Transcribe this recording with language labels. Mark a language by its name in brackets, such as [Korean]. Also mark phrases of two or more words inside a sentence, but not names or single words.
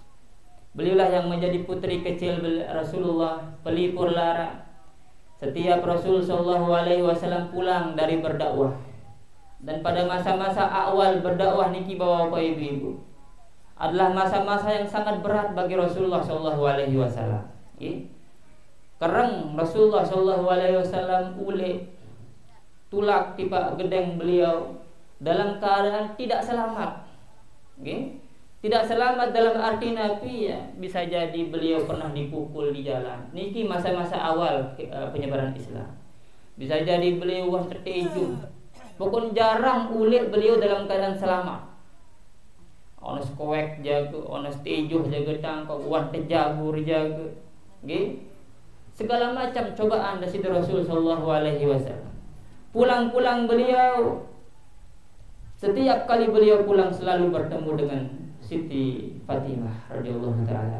[Indonesian] Beliaulah yang menjadi putri kecil Rasulullah, pelipur lara. Setiap Rasul [Arabic] صلى الله عليه وسلم [Indonesian] pulang dari berdakwah, dan pada masa-masa awal berdakwah niki Bapak Ibu adalah masa-masa yang sangat berat bagi Rasulullah [Arabic] صلى الله عليه وسلم. [Sasak] Kereng Rasulullah [Arabic] صلى الله عليه وسلم [Sasak] ule tulak tipak gedeng [Indonesian] beliau dalam keadaan tidak selamat. Tidak selamat dalam arti nabi ya, bisa jadi beliau pernah dipukul di jalan. Niki masa-masa awal penyebaran Islam. Bisa jadi beliau wah tertejum. Pokoknya jarang ulik beliau dalam keadaan selamat. [Sasak] Onos koek jaga, onos tejuh jaga tangkap, wah terjabur jaga. [Indonesian] Segala macam cobaan dari Rasul [Arabic] صلى الله عليه وسلم. [Indonesian] Pulang-pulang beliau, setiap kali beliau pulang selalu bertemu dengan Siti Fatimah [Arabic] رضي الله تعالى.